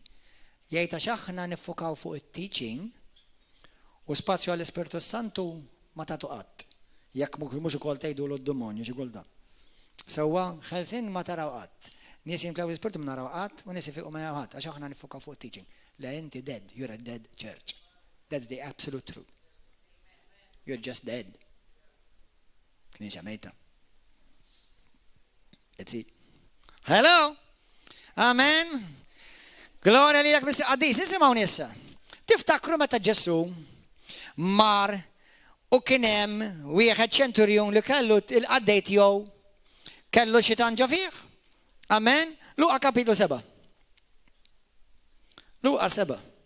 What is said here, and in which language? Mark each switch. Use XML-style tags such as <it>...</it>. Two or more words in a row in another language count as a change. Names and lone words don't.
<mt>Jgħid għax aħna niffukaw fuq it-teaching u spazju għall-Ispirtu Santu ma tagħtu qatt. Jekk mhux ukoll tgħidu l-demonju xi kultant. Sewwa ħelsin ma taraw qatt. Nies jimklaw l-Ispirtu ma naraw qatt u nies ifiqu ma naraw qatt għax aħna niffukaw fuq it-teaching. La inti</mt> <en>dead, you're a dead church. That's the absolute truth. You're just dead.</en> <mt>Knisja mejta.</mt> <en>That's it. Hello.</en> <mt>Amen. Gloria li jak missi qaddis. Isimgħu nissa. Tiftakru meta Ġesu mar u kien hemm wieħed ċenturjun li kellu il-qaddej tiegħu kellu xitan ġo fih. Amen. Luqa kapitlu 7. Luqa 7.</mt>